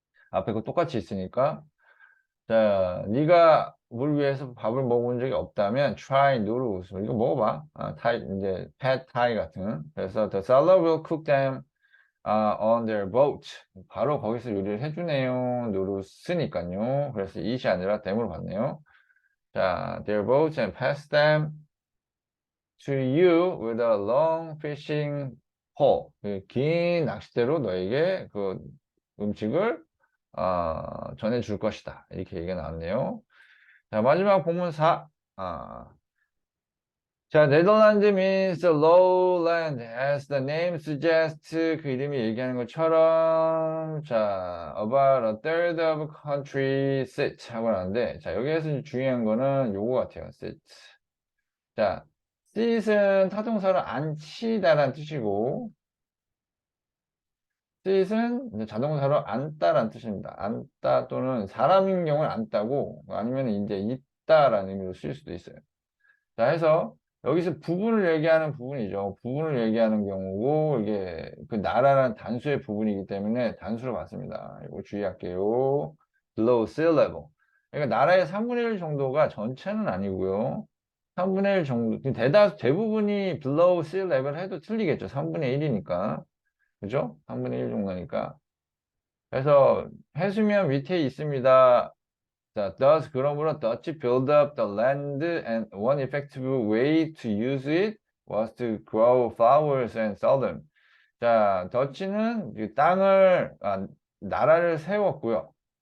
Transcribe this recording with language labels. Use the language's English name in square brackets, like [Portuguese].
[Korean] 앞에 거 똑같이 있으니까. 자, 네가 물 위에서 밥을 먹어본 적이 없다면 [English] try noodles. [Korean] 이거 먹어봐. 타이, 이제 pad thai 같은. 그래서 [English] the seller will cook them on their boat. [Korean] 바로 거기서 요리를 해주네요. 노루스니까요. 그래서 it이 아니라 them으로 봤네요. [English] 자, their boats and pass them to you with a long fishing pole. [Korean] 그 긴 낚싯대로 너에게 그 음식을 전해줄 것이다. 이렇게 얘기가 나왔네요. 자, 마지막 본문 4. [English] 자, 네덜란드 means the lowland, as the name suggests. [Korean] 그 이름이 얘기하는 것처럼, 자, [English] about a third of country sit [Korean] 하고 나는데, 자, 여기에서 중요한 거는 요거 같아요. [English] sit. [Korean] 자, sit은 타동사를 앉히다라는 뜻이고, sit은 이제 자동사로 앉다라는 뜻입니다. 앉다 또는 사람인 경우는 앉다고, 아니면 이제 있다라는 의미로 쓰일 수도 있어요. 자, 해서 여기서 부분을 얘기하는 부분이죠. 부분을 얘기하는 경우고 이게 그 나라라는 단수의 부분이기 때문에 단수로 봤습니다. 이거 주의할게요. [English] below sea level. [Korean] 그러니까 나라의 3분의 1 정도가 전체는 아니고요. 3분의 1 정도, 대부분이 below sea level 해도 틀리겠죠. 3분의 1이니까. 그죠? 3분의 1 정도니까. 그래서 해수면 밑에 있습니다. [English] 자, thus [Korean] 그러므로 [English] Dutch build up the land and one effective way to use it was to grow flowers and sell them. [Korean] 자, 더치는 이 땅을 나라를 세웠고요.